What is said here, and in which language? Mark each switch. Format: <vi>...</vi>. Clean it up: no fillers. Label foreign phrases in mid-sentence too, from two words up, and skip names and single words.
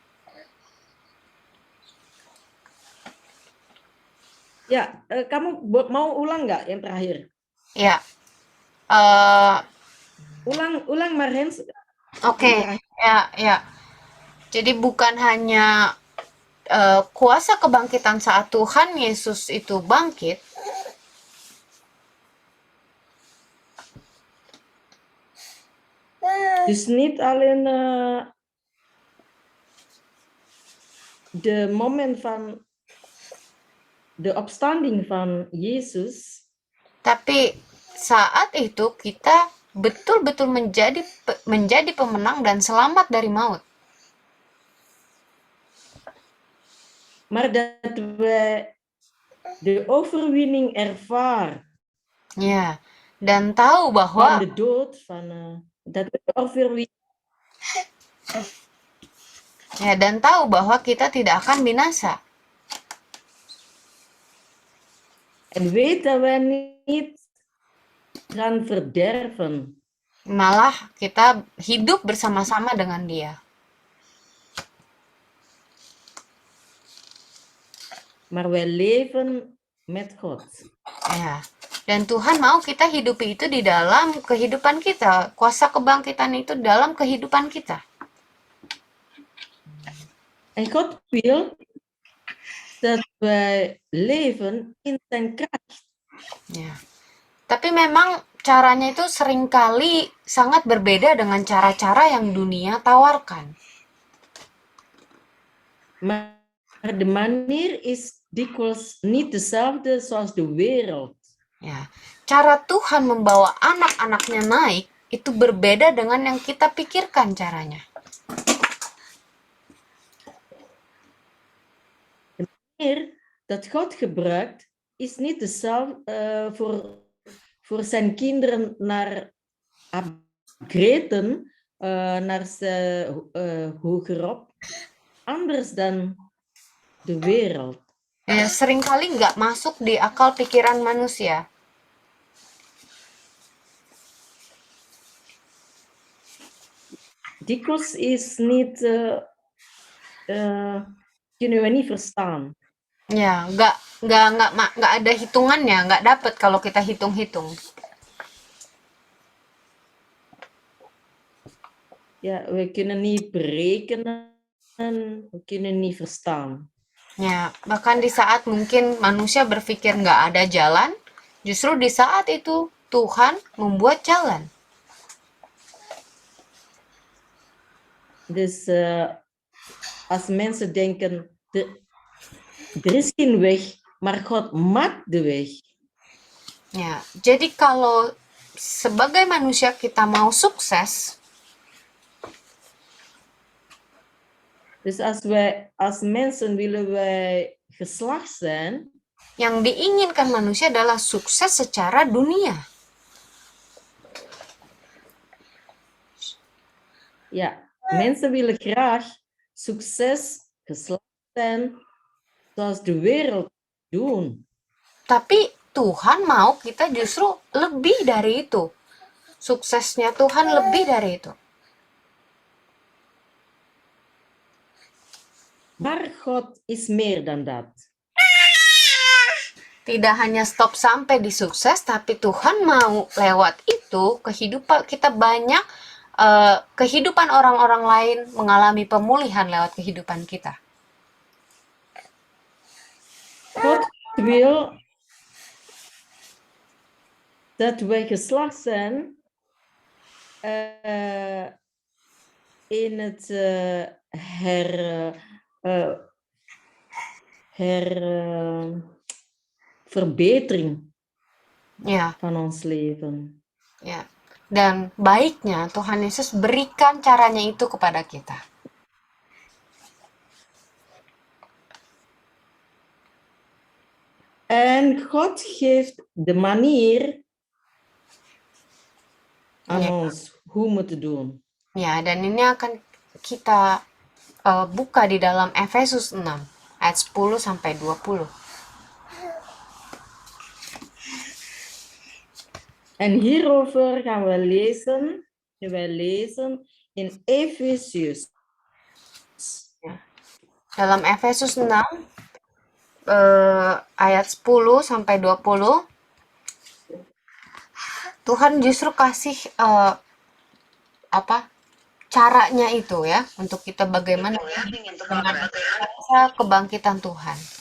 <id>Ya, kamu mau ulang nggak yang terakhir? Ya. Ulang Maren. Oke. Ya. Jadi bukan hanya kuasa kebangkitan saat Tuhan Yesus itu bangkit,</id> <nl>dus niet alleen de moment van de opstanding van Yesus,</nl> <id>tapi saat itu kita betul-betul menjadi pemenang dan selamat dari maut.</id> <nl>maar dat wij de overwinning ervaren.</nl> <id>Ya, dan tahu bahwa</id> <nl>Van de dood, dat we de overwinning.</nl> <id>Ya, dan tahu bahwa kita tidak akan binasa.</id> <nl>En weet dat wij niet gaan verderven.</nl> <id>Malah kita hidup bersama-sama dengan Dia.</id> <nl>Maar wij leven met God.</nl> <id>Ya. Dan Tuhan mau kita hidupi itu di dalam kehidupan kita. Kuasa kebangkitan itu dalam kehidupan kita.</id> <nl>En God wil dat wij leven in zijn kracht.</nl> <id>Ya. Tapi memang caranya itu seringkali sangat berbeda dengan cara-cara yang dunia tawarkan.</id> <nl>Maar de manier is dikwijls niet dezelfde zoals de wereld.</nl> <id>Ya. Cara Tuhan membawa anak-anaknya naik itu berbeda dengan yang kita pikirkan caranya.</id> <nl>De manier dat God gebruikt is niet dezelfde voor zijn kinderen naar upgraden, naar ze hogerop, anders dan de wereld.</nl> <id>Ya, seringkali nggak masuk di akal pikiran manusia.</id> <nl>Dikwijls is niet, kunnen we niet verstaan.</nl> <id>Ya, nggak ada hitungannya, nggak dapet kalau kita hitung-hitung.</id> <nl>Ja, we kunnen niet berekenen, we kunnen niet verstaan.</nl> <id>Ya, bahkan di saat mungkin manusia berpikir nggak ada jalan, justru di saat itu Tuhan membuat jalan.</id> <nl>Dus als mensen denken, er is geen weg, maar God maakt de weg.</nl> <id>Ya, jadi kalau sebagai manusia kita mau sukses,</id> <nl>dus als mensen willen wij geslaagd zijn,</nl> <id>yang diinginkan manusia adalah sukses secara dunia.</id> <nl>ja, mensen willen graag succes, geslaagd zijn, zoals de wereld doen.</nl> <id>Tapi Tuhan mau kita justru lebih dari itu. Suksesnya Tuhan lebih dari itu.</id> <nl>Maar God is meer dan dat.</nl> <id>Tidak hanya stop sampai di sukses, tapi Tuhan mau lewat itu kehidupan kita banyak, kehidupan orang-orang lain mengalami pemulihan lewat kehidupan kita.</id> <nl>God wil dat wij geslaagd zijn in het verbetering</nl> <id>Ya,</id> <nl>van ons leven.</nl> <id>ya. Dan baiknya Tuhan Yesus berikan caranya itu kepada kita.</id> <nl>En God geeft de manier aan ons hoe we moeten doen.</nl> <id>Ya, dan ini akan kita buka di dalam Efesus 6 ayat 10 sampai 20.</id> <nl>En hierover gaan we lezen. Wij lezen in Efesius.</nl> <id>Dalam Efesus 6 ayat 10 sampai 20, Tuhan justru kasih caranya itu ya, untuk kita bagaimana mengalami kebangkitan Tuhan.</id>